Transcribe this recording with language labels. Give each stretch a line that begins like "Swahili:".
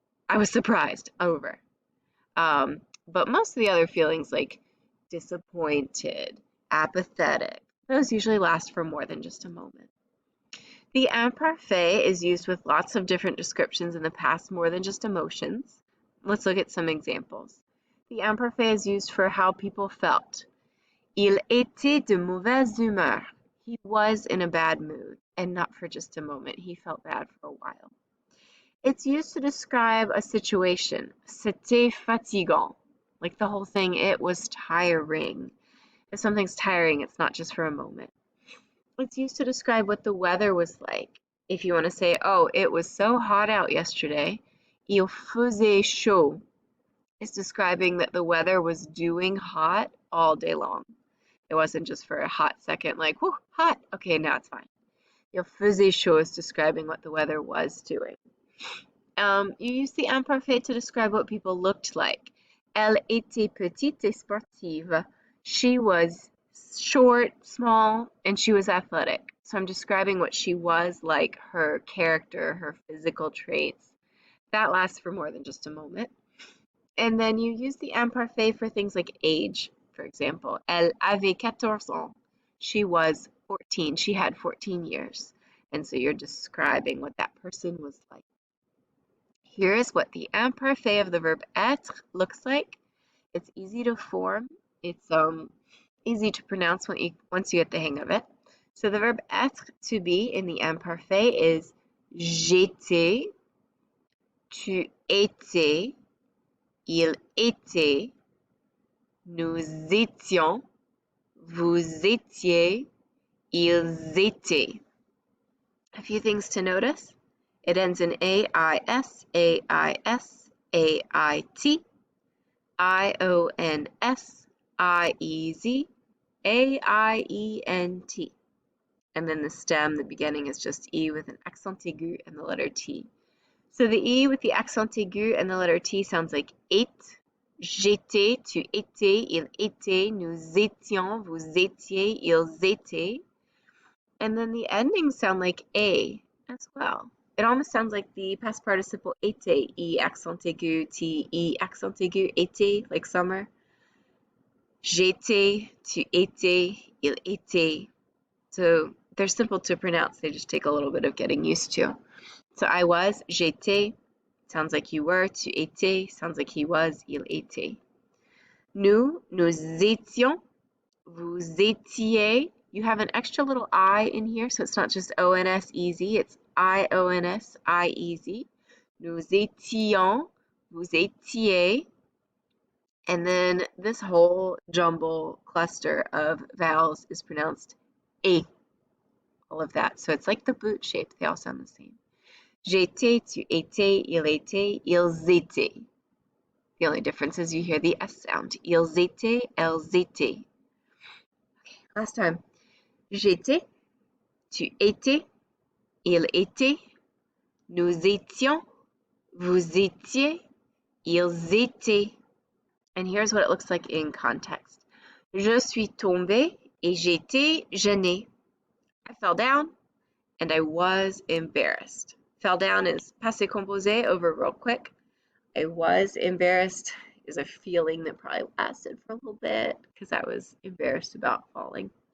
English: I was surprised, over. But most of the other feelings, like disappointed, apathetic, those usually last for more than just a moment. The imparfait is used with lots of different descriptions in the past, more than just emotions. Let's look at some examples. The imparfait is used for how people felt.
French: Il était de mauvaise humeur.
English: He was in a bad mood, and not for just a moment. He felt bad for a while. It's used to describe a situation.
French: C'était fatigant.
English: Like the whole thing, it was tiring. If something's tiring, it's not just for a moment. It's used to describe what the weather was like. If you want to say, oh, it was so hot out yesterday,
French: il faisait chaud.
English: It's describing that the weather was doing hot all day long. It wasn't just for a hot second, like, whoo, hot. Okay, now it's fine.
French: Il faisait chaud
English: is describing what the weather was doing. You use the imparfait to describe what people looked like.
French: Elle était petite et sportive.
English: She was short, small, and she was athletic. So I'm describing what she was like, her character, her physical traits. That lasts for more than just a moment. And then you use the imparfait for things like age. For example,
French: elle avait 14 ans.
English: She was 14. She had 14 years. And so you're describing what that person was like. Here is what the imparfait of the verb être looks like. It's easy to form. It's easy to pronounce once you get the hang of it. So the verb être, to be, in the imparfait is
French: j'étais, tu étais, il était, nous étions, vous étiez, ils étaient.
English: A few things to notice. It ends in AIS, AIS, AIT, IONS, IEZ, AIENT. And then the stem, the beginning is just E with an accent aigu and the letter T. So the E with the accent aigu and the letter T sounds like ate,
French: j'étais, tu étais, il était, nous étions, vous étiez, ils étaient.
English: And then the endings sound like A as well. It almost sounds like the past participle été, E accent aigu, T, E accent aigu, été, like summer.
French: J'étais, tu étais, il était.
English: So they're simple to pronounce, they just take a little bit of getting used to. So I was,
French: j'étais,
English: sounds like you were,
French: tu étais,
English: sounds like he was,
French: il était. Nous étions, vous étiez.
English: You have an extra little I in here, so it's not just ONS easy, it's IONS, I-easy.
French: Nous étions, vous étiez.
English: And then this whole jumble cluster of vowels is pronounced A. All of that. So it's like the boot shape, they all sound the same.
French: J'étais, tu étais, il était, ils étaient.
English: The only difference is you hear the S sound.
French: Ils étaient, elles étaient.
English: Okay, last time.
French: J'étais, tu étais, il était, nous étions, vous étiez, ils étaient.
English: And here's what it looks like in context.
French: Je suis tombée et j'étais gênée.
English: I fell down and I was embarrassed. Fell down is passé composé, over real quick. I was embarrassed is a feeling that probably lasted for a little bit because I was embarrassed about falling.